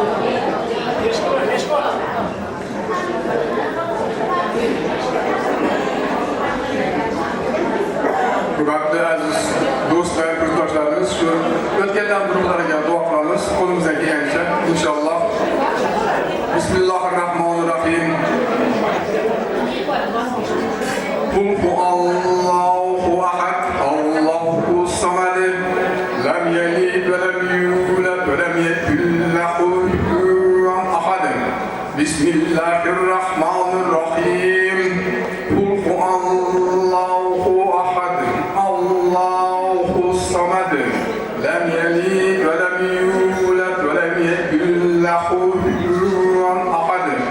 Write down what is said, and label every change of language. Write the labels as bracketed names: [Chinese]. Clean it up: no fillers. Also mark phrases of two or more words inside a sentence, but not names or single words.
[Uzbek] Hurmatli aziz do'stlar, yurtdoshlarimiz, shu o'tgandan durumlarga duo qilamiz. Qo'limizdan kelgancha inshaalloh. Bismillahirrohmanirrohim. [Arabic] قل هو الله أحد، الله الصمد، لم يلد ولم يولد ولم يكن له كفوا أحد. بسم الله الرحمن الرحيم. قل هو الله أحد، الله الصمد، لم يلد ولم يولد ولم يكن له كفوا أحد.